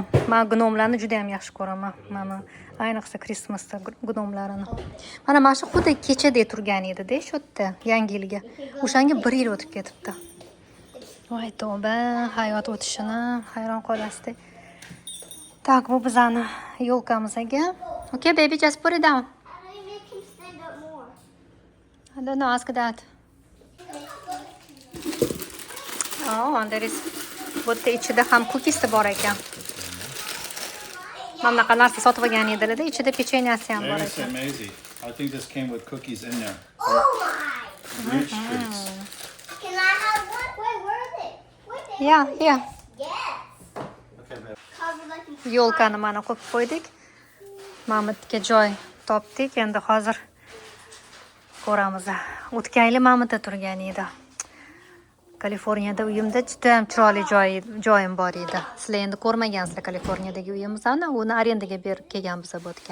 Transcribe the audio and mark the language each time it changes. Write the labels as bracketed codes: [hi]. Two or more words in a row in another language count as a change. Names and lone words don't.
[uz] Men gnomlarni juda ham yaxshi ko'raman. Mana ayniqsa Christmasda gnomlarini. Mana shu xuddi kechada turgan edi-da, shu yerda Yangi yilga. O'shanga 1 yil o'tib ketibdi. Voy tavba, hayot o'tishini hayron qolasizda. Tak, bu bizani yo'lkamizga. [en] Okay, baby, just put it down. How do you make him stand up more? I don't know, ask that. There is [uz] bu yerda ichida ham cookies bor ekan. Mamnaqa narsa sotib olgan edilar-da, ichida pechenyasi ham bor [en] It's [uz] ekan. [en] amazing. I think this came with cookies in there. Oh my! Rich treats. Can I have one? Wait, where are they? Where are they? Yeah. Yes. Okay, babe. Covered like in [uz] Yo'lkani mana qo'yib qo'ydik. Mamitga joy topdik. Endi hozir ko'ramiz. O'tgan yili Mamitda turgan edi. Kaliforniyada uyimda juda ham chiroyli joyim bor edi. Sizlar endi ko'rmagansizlar Kaliforniyadagi uyimizni, uni arendaga berib kelganmiz bu yerga.